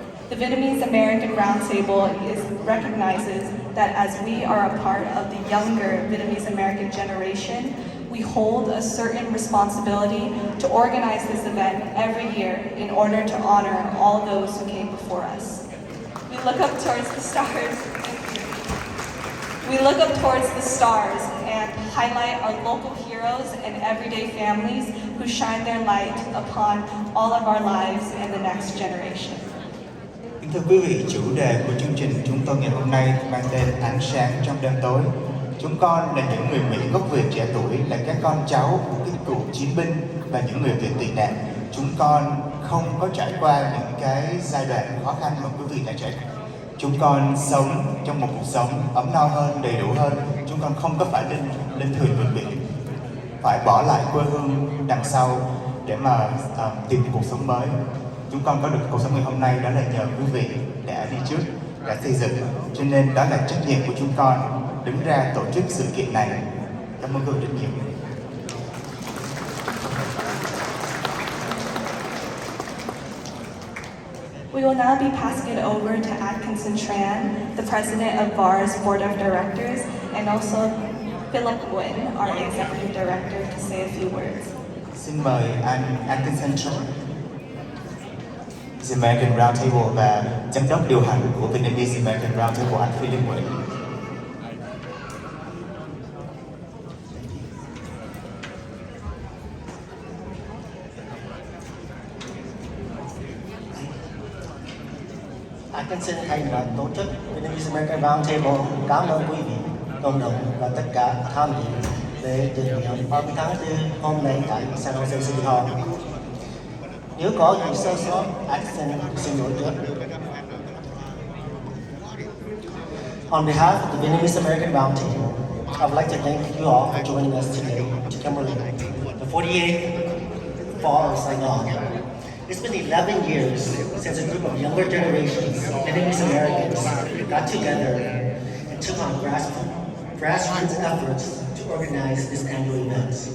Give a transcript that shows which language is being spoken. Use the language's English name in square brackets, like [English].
[English] The Vietnamese American Roundtable recognizes that as we are a part of the younger Vietnamese American generation, we hold a certain responsibility to organize this event every year in order to honor all those who came before us. We look up towards the stars. We look up towards the stars and highlight our local heroes and everyday families who shine their light upon all of our lives and the next generation. [Vietnamese] Thưa quý vị, chủ đề của chương trình chúng tôi ngày hôm nay mang tên Ánh sáng trong đêm tối. Chúng con là những người Mỹ gốc Việt trẻ tuổi, là các con cháu của các cựu chiến binh và những người Việt tị nạn, chúng con không có trải qua những cái giai đoạn khó khăn mà quý vị đã trải qua. Chúng con sống trong một cuộc sống ấm no hơn, đầy đủ hơn. Chúng con không có phải lên thuyền vượt biển, phải bỏ lại quê hương đằng sau để mà tìm cuộc sống mới. Chúng con có được cuộc sống ngày hôm nay đó là nhờ quý vị đã đi trước, đã xây dựng. Cho nên đó là trách nhiệm của chúng con đứng ra tổ chức sự kiện này. Cảm ơn quý vị rất nhiều. [English] We will now be passing it over to Atkinson Tran, the president of VAR's board of directors, and also Philip Nguyen, our executive director, to say a few words. [Vietnamese] Xin mời anh Atkinson Tran, The American Roundtable và giám đốc điều hành của Vietnamese American Roundtable, anh Philip Nguyen. Anh xin thay mặt tổ chức Vietnamese American Roundtable cảm ơn quý vị, cộng đồng và tất cả tham dự để tưởng niệm 30 tháng 4 hôm nay tại San Jose City Hall. Nếu có gì sơ sót, anh xin lỗi trước. [English] On behalf of the Vietnamese American Roundtable, I would like to thank you all for joining us today to commemorate the 48th fall of Saigon. It's been 11 years since a group of younger generations of Vietnamese Americans got together and took on grassroots efforts to organize this annual event.